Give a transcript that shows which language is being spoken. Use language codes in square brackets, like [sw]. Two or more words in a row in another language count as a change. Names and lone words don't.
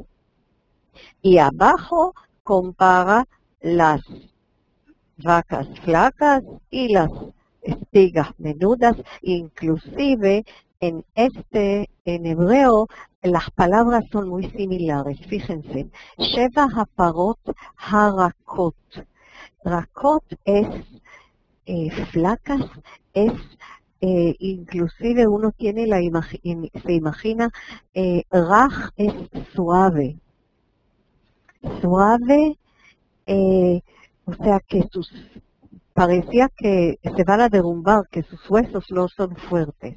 [es] Y abajo compara las vacas flacas y las espigas menudas, inclusive en hebreo las palabras son muy similares. Fíjense, [he] שבע הפרות הרקות. [es] Rakot es flacas, es inclusive uno tiene se imagina, raj es suave. Suave, o sea que parecía que se van a derrumbar, que sus huesos no son fuertes.